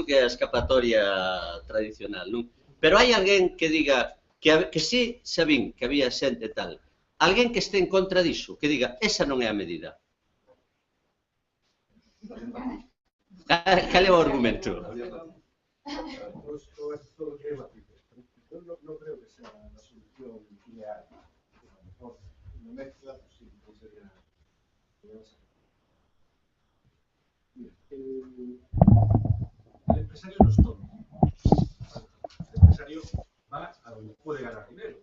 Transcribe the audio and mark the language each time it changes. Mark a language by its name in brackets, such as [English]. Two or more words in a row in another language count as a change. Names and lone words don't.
[Galician] Que é a escapatoria tradicional, non? Pero hai alguén que diga que sí, sabín que había xente tal. Alguén que este en contra diso, que diga, esa non é a medida. Cal é o argumento? [Spanish] Yo no creo que sea la solución ideal. A lo mejor una mezcla, pues sí, no sería. Mira, el empresario no es tonto. El empresario va a donde puede ganar dinero.